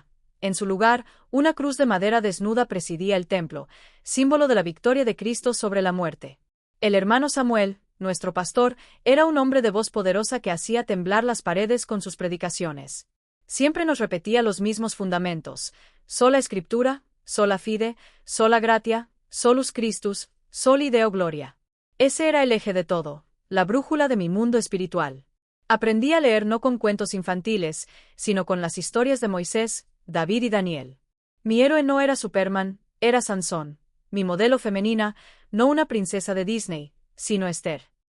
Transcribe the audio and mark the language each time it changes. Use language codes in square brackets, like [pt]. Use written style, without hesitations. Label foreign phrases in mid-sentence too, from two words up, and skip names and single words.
[es] En su lugar, una cruz de madera desnuda presidía el templo, símbolo de la victoria de Cristo sobre la muerte. El hermano Samuel, nuestro pastor, era un hombre de voz poderosa que hacía temblar las paredes con sus predicaciones. Siempre nos repetía los mismos fundamentos: sola Escritura, [la] sola fide, sola gratia, solus Christus, soli Deo gloria. [es] Ese era el eje de todo, la brújula de mi mundo espiritual. Aprendí a leer no con cuentos infantiles, sino con las historias de Moisés, David y Daniel. Mi héroe no era Superman, era Sansón. Mi modelo femenina, no una princesa de Disney, sino Esther.